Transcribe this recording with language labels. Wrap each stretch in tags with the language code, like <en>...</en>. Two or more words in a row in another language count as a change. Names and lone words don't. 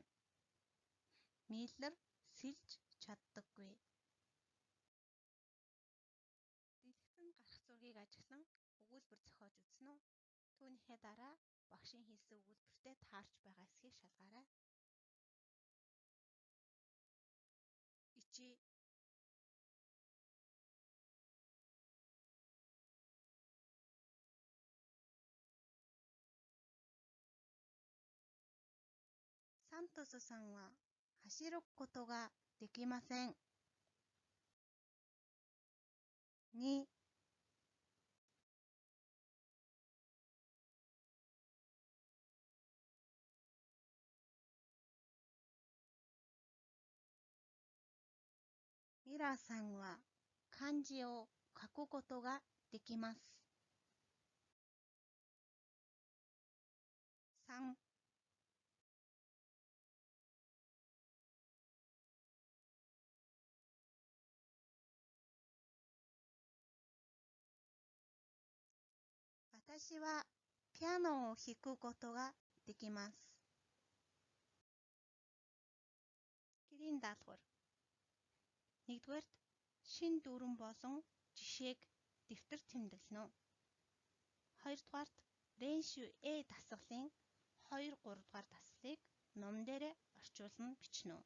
<mn>Миллер сэлж чаддаггүй. Дэлгэцэн гарах зургийг ажиглан өгүүлбэр зохиож үзнэ үү? Түүнийхээ дараа багшийн хэлсэн өгүүлбэртэй таарч байгаа эсхийг шалгаарай. 1.</mn> <ja>サントスさんは走ることができません. 2. ミラさんは漢字を書くことができます. 3. 私はピアノを弾くことができます.</ja> <mn>Гэрийн даалгавар. 1-дүгээрт шин дүрэн болон жишээг дэвтэр тэмдэглэнэ үү. 2-дугаарт Рэншү A дасгалын 2-3 дугаар дасгалыг ном дээрээ орчуулан бичнэ үү.</mn>